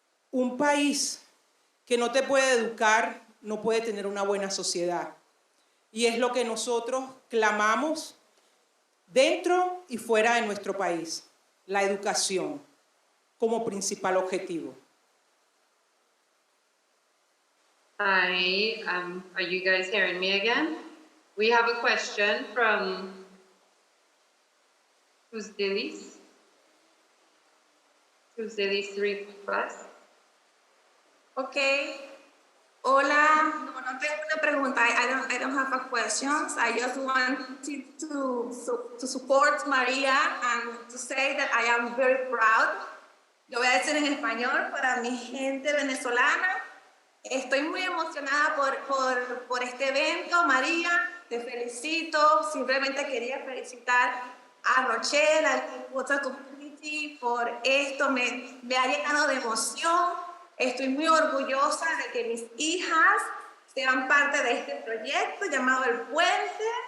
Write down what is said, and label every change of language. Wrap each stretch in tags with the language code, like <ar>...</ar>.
<es>Un país que no te puede educar no puede tener una buena sociedad. Y es lo que nosotros clamamos dentro y fuera de nuestro país, la educación como principal objetivo.</es> <en>Hi, are you guys hearing me again? We have a question from, who's Dilis 3+. Okay.</en> <es>Hola, no tengo una pregunta.</es> <en>I don't have a questions. I just wanted to support Maria and to say that I am very proud.</en> <es>Lo voy a decir en español para mi gente venezolana. Estoy muy emocionada por este evento, María. Te felicito. Simplemente quería felicitar a Rochelle, al Water Community por esto. Me ha llenado de emoción. Estoy muy orgullosa de que mis hijas sean parte de este proyecto llamado El Puente.</es>